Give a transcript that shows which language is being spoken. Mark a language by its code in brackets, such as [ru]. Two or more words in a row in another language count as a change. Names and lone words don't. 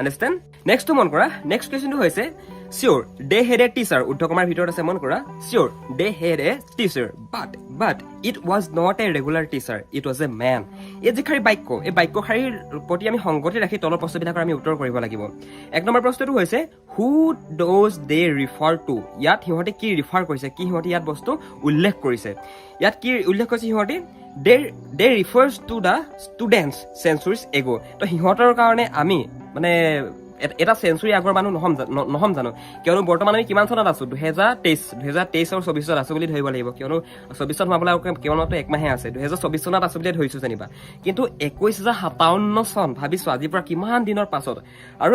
[en] Next to [as] মন কৰা [en] next question হৈছে Sure, they had a teacher. [as] উদ্ধকমাৰ ভিতৰত আছে মন কৰা. [en] Sure, they had a teacher. But it was not a regular teacher. It was a man. [as] এই যে খাৰী বাক্য, এই বাক্য শাৰীৰ প্ৰতি আমি সংগতি ৰাখি তলৰ প্ৰশ্নবিলাকৰ আমি উত্তৰ কৰিব লাগিব. 1 নম্বৰ প্ৰশ্নটো হৈছে [en] who does they refer to? [as] ইয়াত সিহঁতে কি ৰিফাৰ কৰিছে, কি সিহঁতে ইয়াত বস্তু উল্লেখ কৰিছে. ইয়াত কি উল্লেখ কৰিছে সিহঁতে? [en] They refers to the students centuries ago. [as] তো সিহঁতৰ কাৰণে আমি মানে এটা সেঞ্চুৰী আগৰ মানুহ নহম জানো, কিয়নো বৰ্তমান আমি কিমান চনত আছো 2023 আৰু 24 আছো বুলি ধৰিব লাগিব, কিয়নো 24 সোমাবলৈ কেৱলমাত্ৰ একমাহে আছে, 2024 চনত আছো বুলি ধৰিছো যেনিবা, কিন্তু 21,057 চন ভাবিছো আজিৰ পৰা কিমান দিনৰ পাছত, আৰু